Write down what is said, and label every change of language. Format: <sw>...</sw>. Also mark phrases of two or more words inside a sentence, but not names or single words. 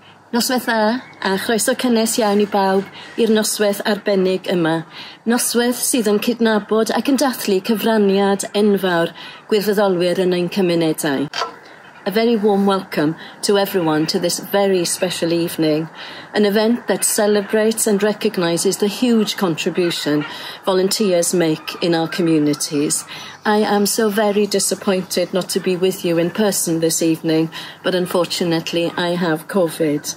<cy>Noswaith dda, a chroeso cynnes iawn I bawb i'r noswaith arbennig yma. Noswaith sydd yn cydnabod ac yn dathlu cyfraniad enfawr gwirfoddolwyr yn ein cymunedau.</cy> <en>A very warm welcome to everyone to this very special evening, an event that celebrates and recognises the huge contribution volunteers make in our communities. I am so very disappointed not to be with you in person this evening, but unfortunately I have COVID.</en>